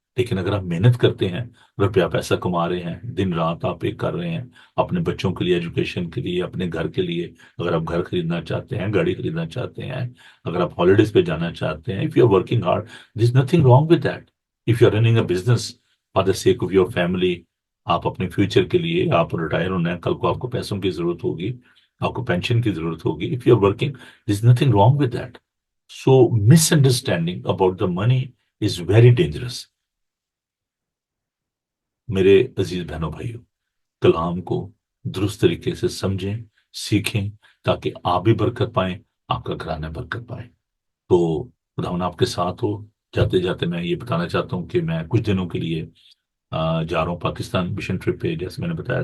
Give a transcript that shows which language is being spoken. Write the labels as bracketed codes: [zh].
[hi] लेकिन अगर आप मेहनत करते हैं, रुपया पैसा कमा रहे हैं, दिन रात आप एक कर रहे हैं अपने बच्चों के लिए, एजुकेशन के लिए, अपने घर के लिए, अगर आप घर खरीदना चाहते हैं, गाड़ी खरीदना चाहते हैं, अगर आप हॉलीडेज पे जाना चाहते हैं, [en] If you are working hard, this nothing wrong with that. If you are running a business for the sake of your family, [hi] आप अपने फ्यूचर के लिए, आप रिटायर होना है, कल को आपको पैसों की जरूरत होगी, आपको पेंशन की जरूरत होगी, [en] If you are working, there's nothing wrong with that. So misunderstanding about the money is very dangerous. [hi] मेरे अजीज बहनों भाइयों, कलाम को दुरुस्त तरीके से समझें, सीखें, ताकि आप भी बरकत पाएं, आपका घराना बरकत पाए। तो खुदावन आपके साथ हो। जाते जाते मैं ये बताना चाहता हूँ कि मैं कुछ दिनों के लिए जा रहा हूँ पाकिस्तान मिशन ट्रिप पे, जैसे मैंने बताया।